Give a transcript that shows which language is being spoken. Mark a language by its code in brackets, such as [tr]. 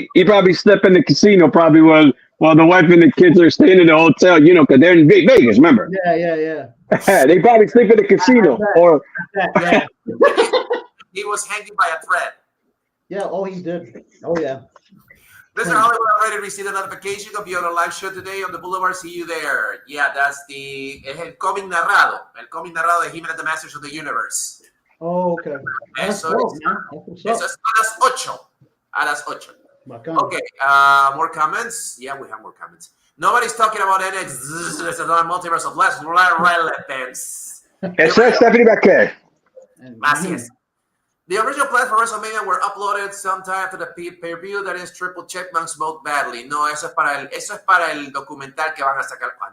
[en] He probably slept in the casino, probably while the wife and the kids are staying in the hotel, because they're in Vegas, remember? Yeah. They probably sleep in the casino. Yeah. He was hanging by a thread. Yeah, he did. Oh, yeah. Mr. Hollywood already received a notification of your live show today on the Boulevard. See you there. Yeah, that's [es] el cómic narrado. El cómic narrado de He-Man and the Masters of the Universe. [en] Oh, okay. [es] Eso es a las 8. A las 8. [en] Okay, more comments? Yeah, we have more comments. Nobody's talking about NXT. There's another multiverse of less relevance. [es] Eso es Stephanie Balcare. Así es. [en] The original plans for WrestleMania were uploaded sometime after the pay-per-view. That is Triple Checkman smoked badly. [es] No, eso es para el documental que van a sacar.